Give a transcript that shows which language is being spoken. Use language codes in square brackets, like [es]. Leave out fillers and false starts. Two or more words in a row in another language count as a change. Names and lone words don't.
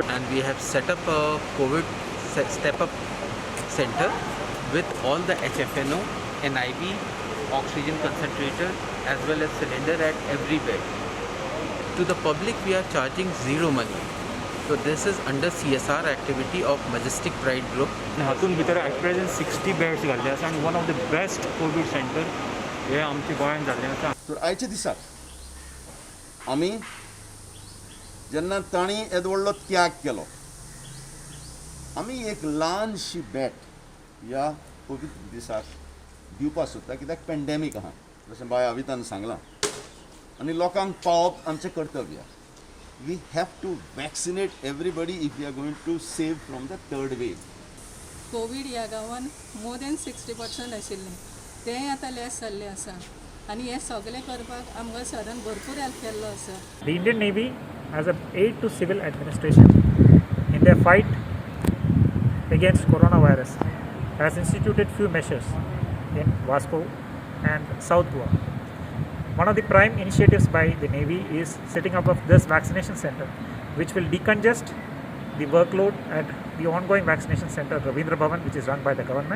[en] And we have set up a COVID step-up center with all the HFNO, NIV, oxygen concentrator as well as cylinder at every bed. To the public, we are charging zero money. So this is under CSR activity of Majestic Pride Group. [kok] हातून भितर [en] at present 60 beds [kok] घाल्ले आसा [en] and one of the best COVID center [kok] हे आमच्या गोंयांत जाल्लें आसा. तर आयच्या दिसाक आमी जेन्ना तांणी येदो व्हडलो त्याग केलो, आमी एक ल्हानशी बॅट ह्या कोवीड दिसाक दिवपाक सोदता, कित्याक पॅन्डेमीक आहा जशें बाय हांवें सांगलां आनी लोकांक पावप आमचें कर्तव्य. [en] We have to vaccinate everybody if we are going to save from the third wave. [kok] कोविड ह्या गांवान [en] more than [kok] 60% आशिल्लें, तेंय आतां लेस जाल्लें आसा आनी हें सगळें करपाक आमकां सरान भरपूर हेल्प केल्लो आसा. [en] The Indian Navy, as an aid to civil administration in their fight against coronavirus, has instituted few measures in Vasco and South Goa. One of the prime initiatives by the Navy is setting up of this vaccination center, which will decongest the workload at the ongoing vaccination center, Ravindra Bhavan, which is run by the government.